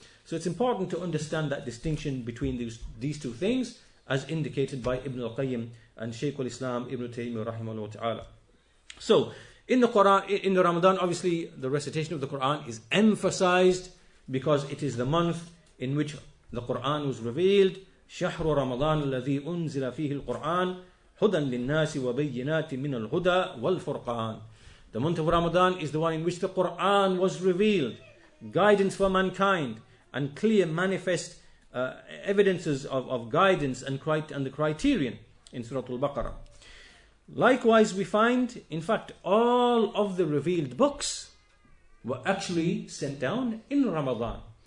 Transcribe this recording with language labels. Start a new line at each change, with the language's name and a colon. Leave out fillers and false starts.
English: So it's important to understand that distinction between these two things, as indicated by Ibn al-Qayyim and Shaykh al-Islam Ibn Taymiyyah rahimahullah ta'ala. So in the Quran, in the Ramadan, obviously the recitation of the Quran is emphasized because it is the month in which the Quran was revealed.
Arabic: شهر رمضان الذي أنزل فيه القرآن هدى للناس وبينات من الهدى والفرقان.
English: The month of Ramadan is the one in which the Quran was revealed, guidance for mankind, and clear manifest evidences of guidance and the criterion in Surah Al-Baqarah. Likewise, we find, in fact, all of the revealed books were actually sent down in Ramadan.